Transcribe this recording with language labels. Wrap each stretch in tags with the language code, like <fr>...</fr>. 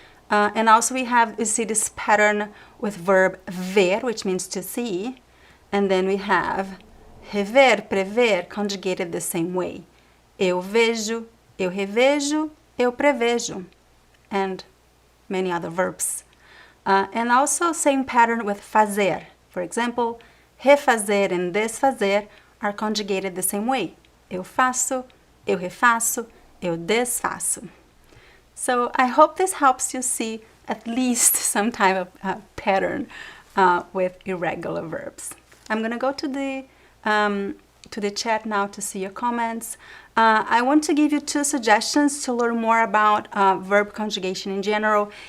<en>And also we see this pattern with verb ver, which means to see, and then we have rever, prever, conjugated the same way.</en> <pt>Eu vejo, eu revejo, eu prevejo,</pt> <en>and many other verbs. And also same pattern with fazer. For example, refazer and desfazer are conjugated the same way.</en> <pt>Eu faço, eu refaço, eu desfaço.</pt> <en>So I hope this helps you see at least some type of pattern with irregular verbs. I'm going to go to the chat now to see your comments. I want to give you 2 suggestions to learn more about verb conjugation in general.</en>